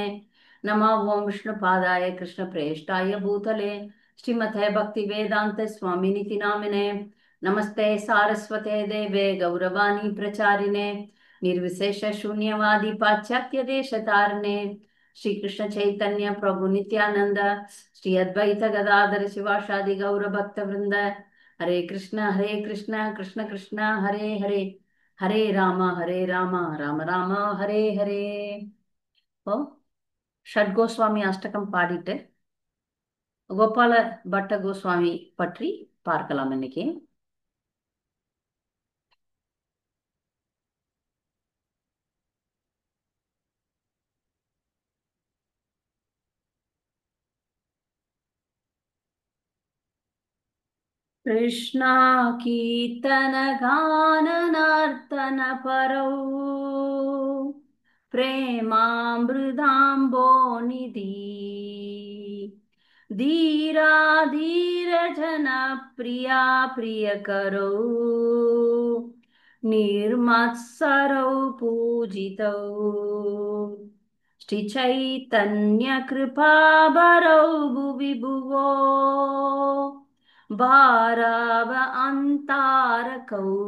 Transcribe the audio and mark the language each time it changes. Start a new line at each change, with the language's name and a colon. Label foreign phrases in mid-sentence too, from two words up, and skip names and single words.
Sanskrit: नमः ओं विष्णुपादाय कृष्णप्रेष्ठाय भूतले श्रीमते भक्तिवेदांत स्वामिनिति नामिने। नमस्ते सारस्वते देवे गौरवाणी प्रचारिणे निर्विशेष शून्यवादी पाश्चात्य देश तारणे। श्री कृष्ण चैतन्य प्रभु नित्यानंद श्री अद्वैत गदाधर शिवासादि गौर भक्त वृंद। हरे कृष्ण कृष्ण कृष्ण हरे हरे हरे राम राम राम हरे हरे।
Tamil: இப்போ ஷட்கோஸ்வாமி அஷ்டகம் பாடிட்டு கோபால பட்ட கோஸ்வாமி பற்றி பார்க்கலாம் இன்னைக்கு.
Sanskrit: कृष्णा कीर्तन गान नर्तन परौ प्रेमामृताम्बो निधि धीरा धीर जन प्रिया प्रिय करो निर्मत्सरौ पूजितौ श्री चैतन्य कृपा भरौ भुवि भुवो भाराव अन्तारकौ